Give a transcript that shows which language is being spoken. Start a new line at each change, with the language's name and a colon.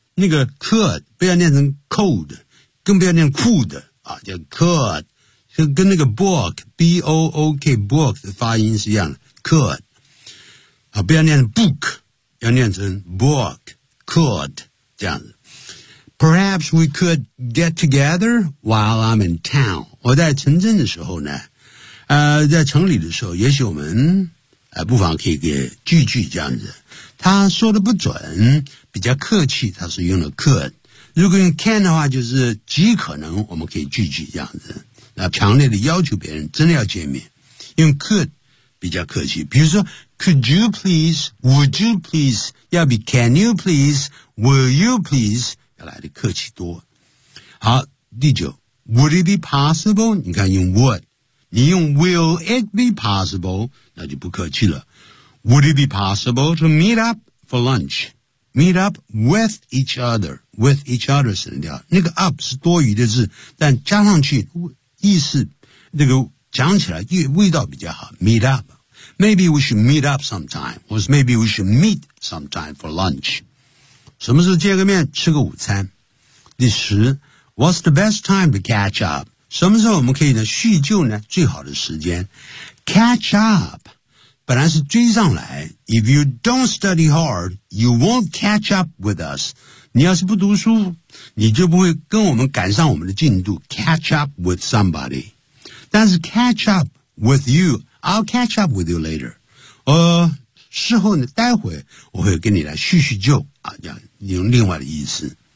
Chinese: 那个 could 不要念成 cold， 更不要念 could 啊，叫 could， 就跟那个 book b o o k book 的发音是一样的 ，could 啊，不要念 book， 要念成 book could 这样子。
English: Perhaps we could get together while I'm in town。
Chinese: 我在城镇的时候呢，在城里的时候，也许我们不妨可以给聚聚这样子。他说的不准，比较客气，他是用了 could。如果用 can 的话，就是极可能我们可以聚聚这样子。那强烈的要求别人真的要见面，用 could 比较客气。比如说
English: ，Could you please? Would you please?
Chinese: 要比
English: Can you please? Will you please?
Chinese: 要来的客气多。好，第九
English: ，Would it be possible?
Chinese: 你看用
English: would， 你用 Will it be possible?
Chinese: 那就不客气了。
English: Would it be possible to meet up for lunch? Meet up with each other. With each other 省掉，那个 up 是多余的字，但加上去意思那个讲起来味道比较好。Meet up. Maybe we should meet up sometime. Or maybe we should meet sometime for lunch.
Chinese: 什么时候见个面吃个午餐。第十
English: What's the best time to catch up?
Chinese: 什么时候我们可以呢叙旧呢最好的时间。
English: Catch up.
Chinese: 本来是追上来
English: If you don't study hard, you won't catch up with us.
Chinese: 你要是不读书你就不会跟我们赶上我们的进度 catch up with somebody. 但是
English: catch up with you, I'll catch up with you later.
Chinese: 事后呢待会我会跟你来叙叙旧啊，用另外的意思。